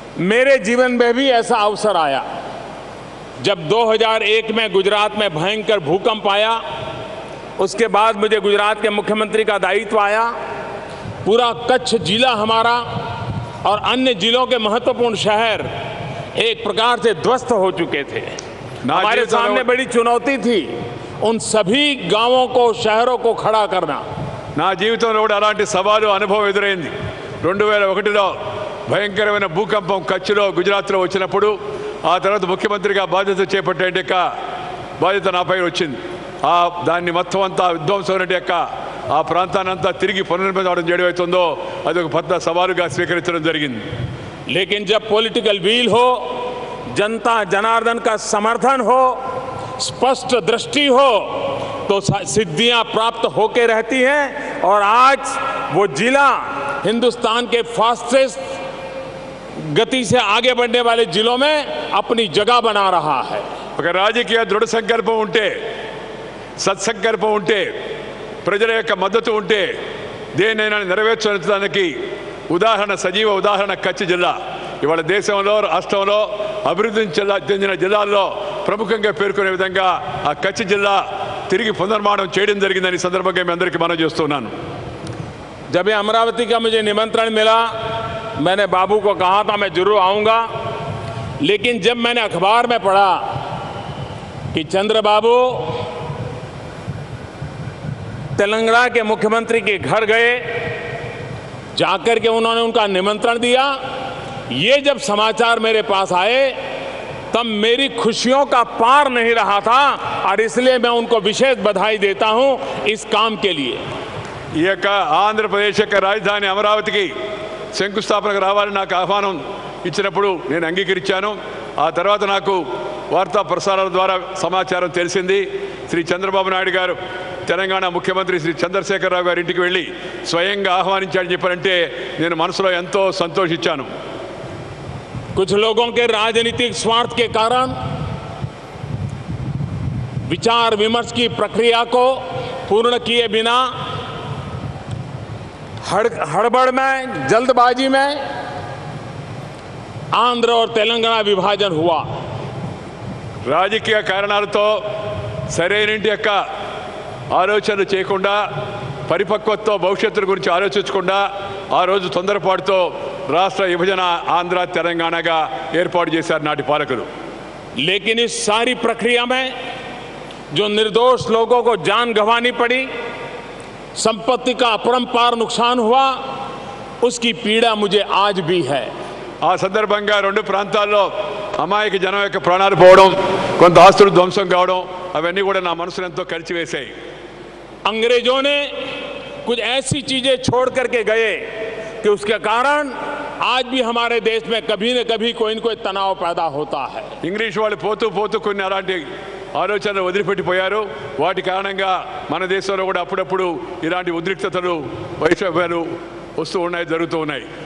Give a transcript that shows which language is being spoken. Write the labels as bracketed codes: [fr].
[hi] मेरे जीवन में भी ऐसा अवसर आया जब 2001 में गुजरात में भयंकर भूकंप आया. उसके बाद मुझे गुजरात के मुख्यमंत्री का दायित्व आया. पूरा कच्छ जिला हमारा और अन्य जिलों के महत्वपूर्ण शहर एक प्रकार से ध्वस्त हो चुके थे. हमारे सामने बड़ी चुनौती थी उन सभी गांवों को, शहरों को खड़ा करना. [te] నా జీవితంలో కూడా అలాంటి సవాలు అనుభవం ఎదురైంది. 2001లో భయంకరమైన భూకంపం కచ్లో, గుజరాత్లో వచ్చినప్పుడు ఆ తర్వాత ముఖ్యమంత్రిగా బాధ్యత చేపట్టే బాధ్యత నాపై వచ్చింది. దాన్ని మొత్తం అంతా విధ్వంసం ఆ ప్రాంతాన్ని అంతా తిరిగి పునర్నిర్మాణం చేయడం అవుతుందో అది ఒక పెద్ద సవాలుగా స్వీకరించడం జరిగింది. [hi] लेकिन जब पॉलिटिकल व्हील हो, जनता जनार्दन का समर्थन हो, स्पष्ट दृष्टि हो तो सिद्धियां प्राप्त होके रहती हैं. और आज वो जिला हिंदुस्तान के फास्टेस्ट गति से आगे बढ़ने वाले जिलों में अपनी जगह बना रहा है. [te] ఒక రాజకీయ దృఢ సంకల్పం ఉంటే, సత్సంకల్పం ఉంటే, ప్రజల యొక్క మద్దతు ఉంటే దేన్నైనా నెరవేర్చడానికి ఉదాహరణ, సజీవ ఉదాహరణ కచ్ జిల్లా. ఇవాళ దేశంలో, రాష్ట్రంలో అభివృద్ధి చెందిన జిల్లాల్లో ప్రముఖంగా పేర్కొనే విధంగా ఆ కచ్ జిల్లా తిరిగి పునర్నిర్మాణం చేయడం జరిగిందని సందర్భంగా మీ అందరికీ మనం చేస్తున్నాను. [hi] जब ये अमरावती का मुझे निमंत्रण मिला, मैंने बाबू को कहा था मैं जरूर आऊंगा. लेकिन जब मैंने अखबार में पढ़ा कि चंद्रबाबू तेलंगाना के मुख्यमंत्री के घर गए, जाकर के उन्होंने उनका निमंत्रण दिया, ये जब समाचार मेरे पास आए तब मेरी खुशियों का पार नहीं रहा था. और इसलिए मैं उनको विशेष बधाई देता हूं इस काम के लिए. [te] ఈ యొక్క ఆంధ్రప్రదేశ్ యొక్క రాజధాని అమరావతికి శంకుస్థాపనకు రావాలని నాకు ఆహ్వానం ఇచ్చినప్పుడు నేను అంగీకరించాను. ఆ తర్వాత నాకు వార్తా ప్రసారాల ద్వారా సమాచారం తెలిసింది. శ్రీ చంద్రబాబు నాయుడు గారు తెలంగాణ ముఖ్యమంత్రి శ్రీ చంద్రశేఖరరావు గారి ఇంటికి వెళ్ళి స్వయంగా ఆహ్వానించాడని చెప్పారంటే నేను మనసులో ఎంతో సంతోషించాను. [hi] कुछ लोगों के राजनीतिक स्वार्थ के कारण विचार विमर्श की प्रक्रिया को पूर्ण किए बिना हड़बड़ में, जल्दबाजी में आंध्र और तेलंगाना विभाजन हुआ. [te] రాజకీయ కారణాలతో సరైనటి యొక్క ఆలోచనలు చేయకుండా, పరిపక్వతతో భవిష్యత్తు గురించి ఆలోచించకుండా ఆ రోజు తొందరపాటుతో రాష్ట్ర విభజన ఆంధ్ర తెలంగాణగా ఏర్పాటు చేశారు నాటి పాలకులు. [hi] लेकिन इस सारी प्रक्रिया में जो निर्दोष लोगों को जान गंवानी पड़ी, संपत्ति का अपरंपार नुकसान हुआ, उसकी पीड़ा मुझे आज भी है. [te] ఆ సందర్భంగా రెండు ప్రాంతాల్లో అమాయక జనం యొక్క ప్రాణాలు పోవడం, కొంత ఆస్తులు ధ్వంసం కావడం అవన్నీ కూడా నా మనసును ఎంతో కలిచివేశాయి. [hi] अंग्रेजों ने कुछ ऐसी चीजें छोड़ करके गए कि उसके कारण आज भी हमारे देश में कभी न कभी कोई न कोई तनाव पैदा होता है. [te] ఇంగ్లీష్ వాళ్ళు పోతూ పోతూ కొన్ని అలాంటి ఆలోచనలు వదిలిపెట్టిపోయారు. వాటి కారణంగా మన దేశంలో కూడా అప్పుడప్పుడు ఇలాంటి ఉద్రిక్తతలు, వైషమ్యాలు వస్తూ ఉన్నాయి, జరుగుతూ ఉన్నాయి.